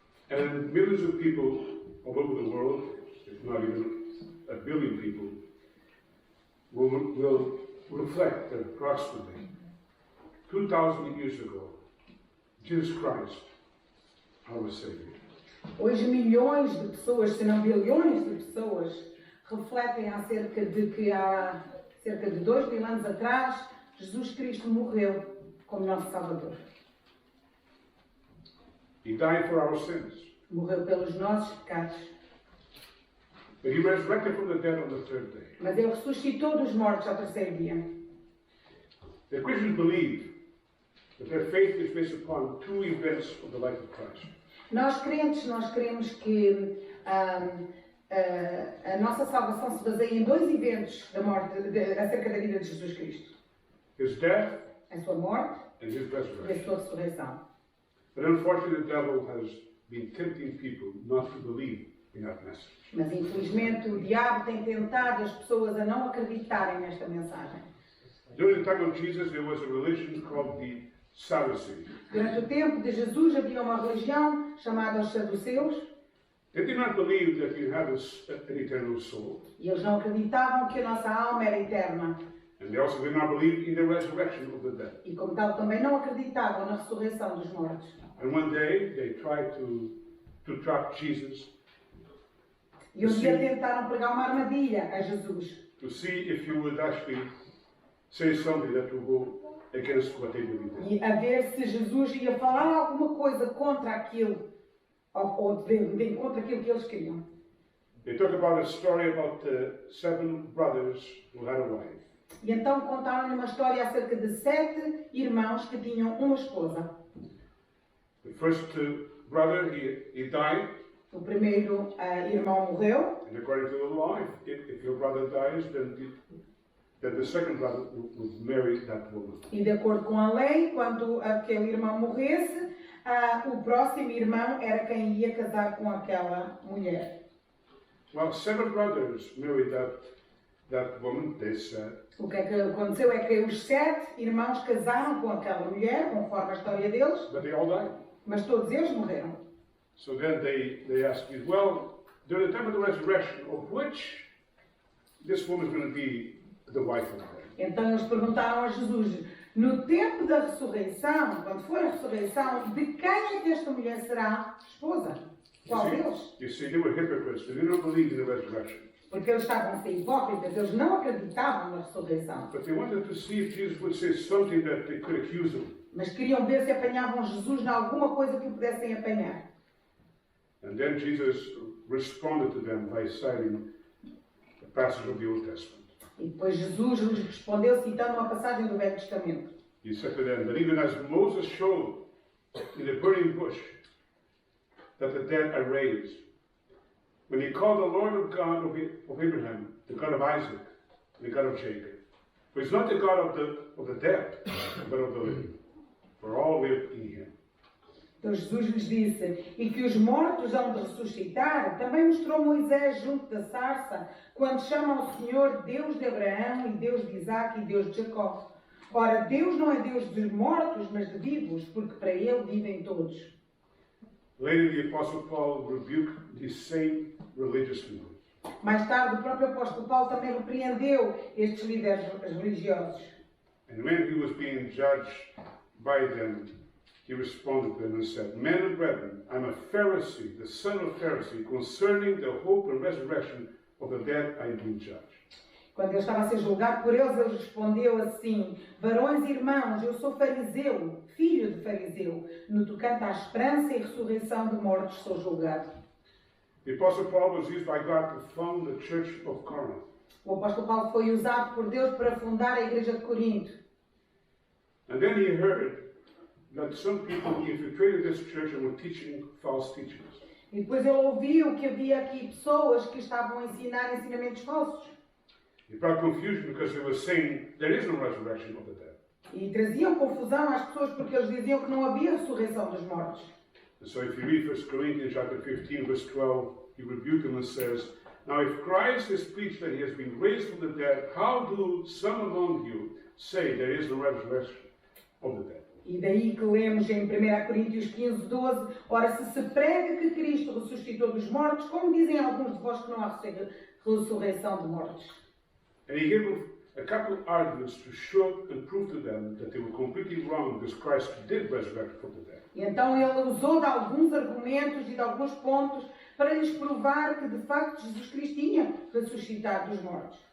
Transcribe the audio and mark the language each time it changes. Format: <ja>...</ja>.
<en>and millions of people all over the world, if not even a billion people, will reflect that approximately 2,000 years ago, Jesus Christ, our Savior,</en> <pt>Hoje milhões de pessoas, se não bilhões de pessoas, refletem acerca de que há cerca de 2.000 anos atrás, Jesus Cristo morreu como nosso Salvador.</pt> <en>He died for our sins,</en> <pt>Morreu pelos nossos pecados,</pt> <en>but He resurrected from the dead on the third day.</en> <pt>mas Ele ressuscitou dos mortos ao terceiro dia.</pt> <en>The Christians believe that their faith is based upon two events of the life of Christ.</en> <pt>Nós crentes, nós queremos que a nossa salvação se baseia em 2 eventos da morte, acerca da vida de Jesus Cristo.</pt> <en>His death</en> <pt>A sua morte</pt> <en>and His</en> <pt>e a</pt> <en>resurrection.</en> <pt>sua ressurreição.</pt> <en>But unfortunately, the devil has been tempting people not to believe in that message.</en> <pt>Mas infelizmente o diabo tem tentado as pessoas a não acreditarem nesta mensagem.</pt> <en>During the time of Jesus, there was a religion called the Sadducees.</en> <pt>Durante o tempo de Jesus havia uma religião chamada os saduceus</pt> <en>They did not believe that you have an eternal soul,</en> <pt>e eles não acreditavam que a nossa alma era eterna</pt> <en>and they also did not believe in the resurrection of the dead.</en> <pt>e como tal também não acreditavam na ressurreição dos mortos.</pt> <en>And one day, they tried to trap Jesus</en> <pt>E um dia tentaram pregar uma armadilha a Jesus</pt> <en>to see if you would actually say something that would go against what they believed in.</en> <pt>e a ver se Jesus ia falar alguma coisa contra aquilo ou contra aquilo que eles queriam.</pt> <en>They talk about a story about 7 brothers who had a wife.</en> <pt>E então contaram-lhe uma história acerca de 7 irmãos que tinham uma esposa.</pt> <en>The first brother, he died,</en> <pt>O primeiro irmão morreu,</pt> <en>and according to the law, if your brother dies, then the second brother would marry that woman.</en> <pt>e de acordo com a lei, quando aquele irmão morresse, o próximo irmão era quem ia casar com aquela mulher.</pt> <en>Well, 7 brothers married that woman, they said,</en> <pt>O que é que aconteceu é que os 7 irmãos casaram com aquela mulher, conforme a história deles,</pt> <en>but they all died.</en> <pt>mas todos eles morreram.</pt> <en>So then they asked me, well, during the time of the resurrection, of which this woman is going to be the wife of God?</en> <pt>Então eles perguntaram a Jesus, no tempo da ressurreição, quando for a ressurreição, de quem é que esta mulher será esposa? Qual deles?</pt> <en>You see, they were hypocrites. They did not believe in the resurrection.</en> <pt>Porque eles estavam a ser hipócritas, eles não acreditavam na ressurreição.</pt> <en>But they wanted to see if Jesus would say something that they could accuse him.</en> <pt>Mas queriam ver se apanhavam Jesus em alguma coisa que o pudessem apanhar.</pt> <en>And then Jesus responded to them by citing a passage of the Old Testament.</en> <pt>E depois Jesus lhes respondeu citando uma passagem do Velho Testamento.</pt> <en>He said to them that even as Moses showed in the burning bush that the dead are raised, when he called the Lord of God of Abraham, the God of Isaac, the God of Jacob. For he's not the God of the dead, but of the living. For all live in him.</en> <pt>Então Jesus lhes disse, e que os mortos hão de ressuscitar, também mostrou Moisés junto da sarça, quando chama ao Senhor Deus de Abraão, e Deus de Isaac, e Deus de Jacó. Ora, Deus não é Deus de mortos, mas de vivos, porque para Ele vivem todos.</pt> <en>Later, the Apostle Paul rebuked these same religious leaders.</en> <pt>Mais tarde, o próprio apóstolo Paulo também repreendeu estes líderes religiosos.</pt> <en>And when he was being judged by them, he responded to them and said, Men and brethren, I'm a Pharisee, the son of Pharisee, concerning the hope and resurrection of the dead I do judge.</en> <pt>Quando ele estava a ser julgado por eles, ele respondeu assim, varões e irmãos, eu sou fariseu, filho de fariseu, no tocante à esperança e ressurreição de mortos sou julgado.</pt> <en>The Apostle Paul was used by God to found the church of Corinth.</en> <pt>O apóstolo Paulo foi usado por Deus para fundar a igreja de Corinto.</pt> <en>And then he heard that some people infiltrated this church and were teaching false teachings.</en> <pt>E depois ele ouviu que havia aqui pessoas que estavam a ensinar ensinamentos falsos.</pt> <en>It brought confusion because they were saying there is no resurrection of the dead.</en> <pt>E traziam confusão às pessoas porque eles diziam que não havia ressurreição dos mortos.</pt> <en>And so if you read 1 Corinthians chapter 15, verse 12, he rebuked them and says, now if Christ is preached that he has been raised from the dead, how do some among you say there is no resurrection of the dead?</en> <pt>E daí que lemos em 1 Coríntios 15, 12, ora se prega que Cristo ressuscitou dos mortos, como dizem alguns de vós que não há ressurreição de mortos?</pt> <en>And he gave them a couple of arguments to show and prove to them that they were completely wrong because Christ did resurrect from the dead.</en> <pt>E então ele usou de alguns argumentos e de alguns pontos para lhes provar que de facto Jesus Cristo tinha ressuscitado dos mortos.</pt>